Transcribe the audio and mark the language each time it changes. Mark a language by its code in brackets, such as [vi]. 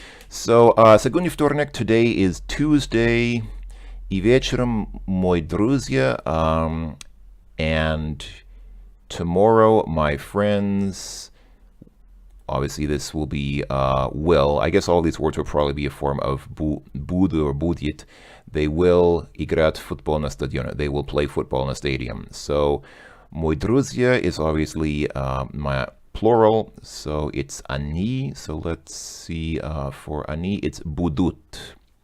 [en] So [ru] сегодня вторник, [en] today is Tuesday. [ru] И вечером мои друзья, [en] and tomorrow my friends. Obviously, this will be will. I guess all these words will probably be a form of буду or будет. They will [ru] играть в футбол на стадионе. [en] They will play football in a stadium. So, [ru] мои друзья [en] is obviously my plural, so it's они. So let's see, for они, it's будут.